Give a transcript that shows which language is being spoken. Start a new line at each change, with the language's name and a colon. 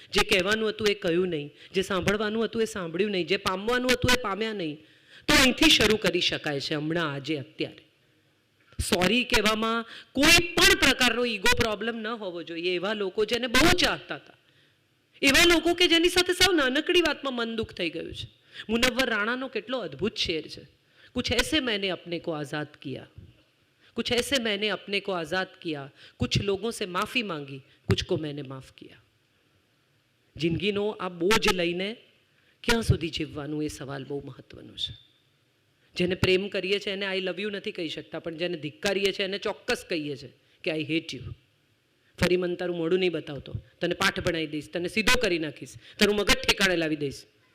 Gujarati: જે કહેવાનું હતું એ કહ્યું નહીં, જે સાંભળવાનું હતું એ સાંભળ્યું નહીં, જે પામવાનું હતું એ પામ્યા નહીં. તો અહીંથી શરૂ કરી શકાય છે, હમણાં, આજે, અત્યારે. સોરી કહેવામાં કોઈ પણ પ્રકારનો ઈગો પ્રોબ્લેમ ન હોવો જોઈએ. એવા લોકો જેને બહુ ચાહતા હતા, એવા લોકો કે જેની સાથે સાવ નાનકડી વાતમાં મન દુઃખ થઈ ગયું છે. મુનવ્વર રાણાનો કેટલો અદ્ભુત શેર છે.
Hindi: કુછ ऐसे मैंने अपने को आज़ाद किया, कुछ ऐसे मैंने अपने को आज़ाद किया, कुछ लोगों से माफ़ी मांगी, कुछ को मैंने माफ़ किया.
Gujarati: જિંદગીનો આ બોજ લઈને ક્યાં સુધી જીવવાનું એ સવાલ બહુ મહત્વનો છે. જેને પ્રેમ કરીએ છીએ એને
English: I love you
Gujarati: નથી કહી શકતા, પણ જેને ધિક્કારીએ છીએ એને ચોક્કસ કહીએ છીએ કે
English: I hate you.
Gujarati: ફરી મને તારું મોઢું નહીં બતાવતો, તને પાઠ ભણાવી દઈશ, તને સીધો કરી નાખીશ, તારું મગજ ઠેકાણે લાવી દઈશ.